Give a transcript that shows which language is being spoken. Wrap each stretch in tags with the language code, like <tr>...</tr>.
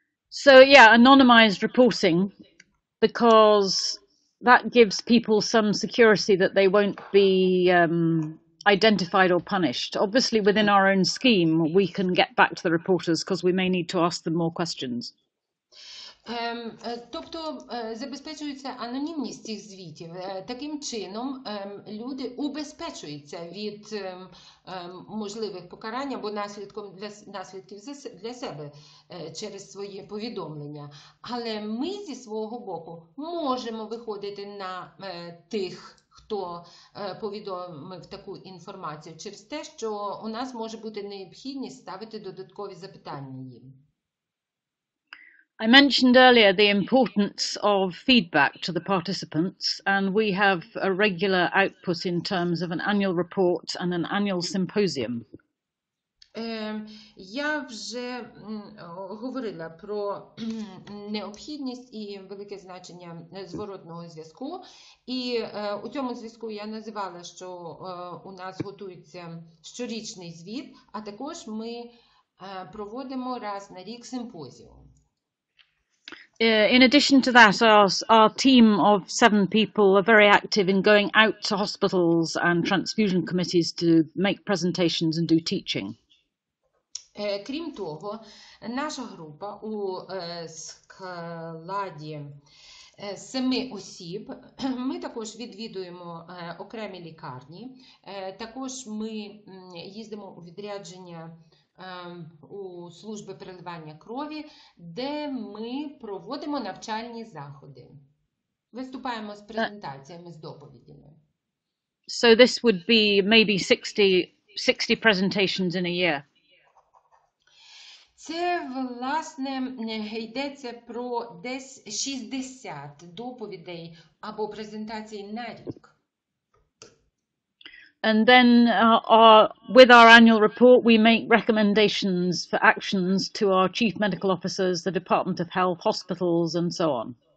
<en>So yeah, anonymized reporting, because that gives people some security that they won't be identified or punished. Obviously, within our own scheme, we can get back to the reporters because we may need to ask them more questions.</en> <uk>Тобто забезпечується анонімність цих звітів. Таким чином люди убезпечуються від можливих покарань або наслідків для себе через свої повідомлення. Але ми зі свого боку можемо виходити на тих, хто повідомив таку інформацію, через те, що у нас може бути необхідність ставити додаткові запитання їм.</uk> <en>I mentioned earlier the importance of feedback to the participants, and we have a regular output in terms of an annual report and an annual symposium.</en> <uk>Я вже говорила про необхідність і велике значення зворотного зв'язку. І у цьому зв'язку я називала, що у нас готується щорічний звіт, а також ми проводимо раз на рік симпозіум.</uk> <en>In addition to that, our team of 7 people are very active in going out to hospitals and transfusion committees to make presentations and do teaching.</en> <uk>Крім того, наша група у складі 7 осіб, ми також відвідуємо окремі лікарні, також ми їздимо у відрядження у служби переливання крові, де ми проводимо навчальні заходи. Виступаємо з презентаціями, з доповідями.</uk> <en>So this would be maybe 60 presentations in a year.</en> <uk>Це, власне, йдеться про десь 60 доповідей або презентацій на рік.</uk> <en>And then with our annual report, we make recommendations for actions to our chief medical officers, the Department of Health, hospitals, and so on.</en>